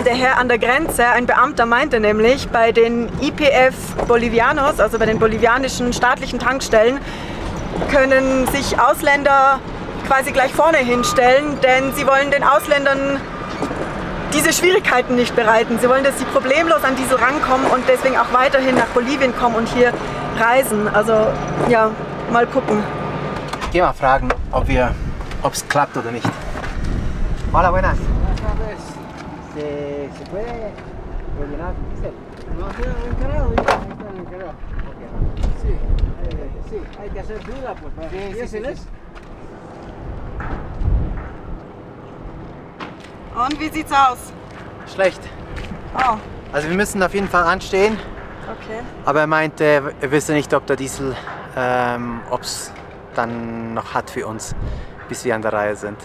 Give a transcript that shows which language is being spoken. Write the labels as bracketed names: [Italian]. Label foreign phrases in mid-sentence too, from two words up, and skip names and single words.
[German] Der Herr an der Grenze, ein Beamter, meinte nämlich, bei den IPF Bolivianos, also bei den bolivianischen staatlichen Tankstellen, können sich Ausländer quasi gleich vorne hinstellen, denn sie wollen den Ausländern diese Schwierigkeiten nicht bereiten. Sie wollen, dass sie problemlos an Diesel rankommen und deswegen auch weiterhin nach Bolivien kommen und hier reisen. Also ja, mal gucken. Geh mal fragen, ob es klappt oder nicht. [Spanish] Hola, buenas. ¿Se puede rellenar diesel? No, encargado, encargado. Sí, sí, hay que hacer fila, pues, para diésel es. [German] Und wie sieht's aus? Schlecht. Oh, Also wir müssen auf jeden Fall anstehen, okay. aber er meinte, er wüsste nicht, ob der Diesel, ob es dann noch hat für uns, bis wir an der Reihe sind.